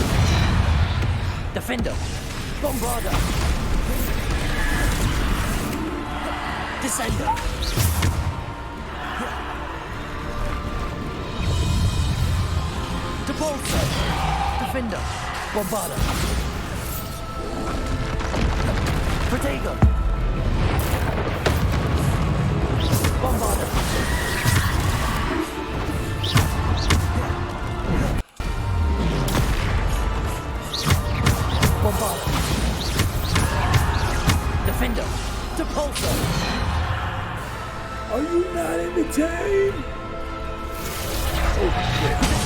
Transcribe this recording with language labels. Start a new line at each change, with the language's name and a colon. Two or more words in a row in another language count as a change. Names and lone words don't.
Latin: Defender. Bombarda. Descender. Depulsor. Defender. Bombarda. Protego. Bombarda. Bombarda. Defender. Depulsor.
English: Are you not entertained? Oh shit.